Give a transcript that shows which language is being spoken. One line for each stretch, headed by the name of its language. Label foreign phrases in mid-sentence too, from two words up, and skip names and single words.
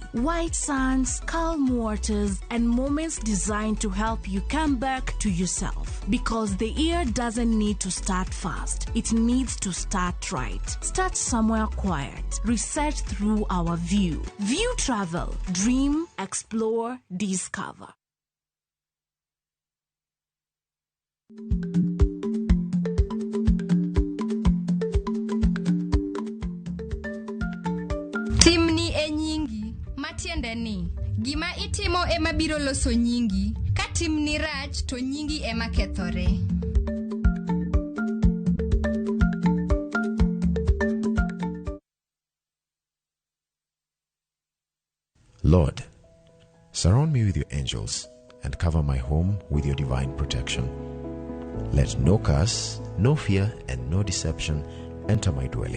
English: White sands, calm waters, and moments designed to help you come back to yourself. Because the year doesn't need to start fast. It needs to start right. Start somewhere quiet. Research through our view. View Travel. Dream, explore, discover.
Luo (Kenya and Tanzania): Timni e nyingi, matiende ni gima itimo ema biro loso nyingi. Ka timni rach to nyingi ema kethore.
English: Lord, surround me with your angels and cover my home with your divine protection. Let no curse, no fear, and no deception enter my dwelling.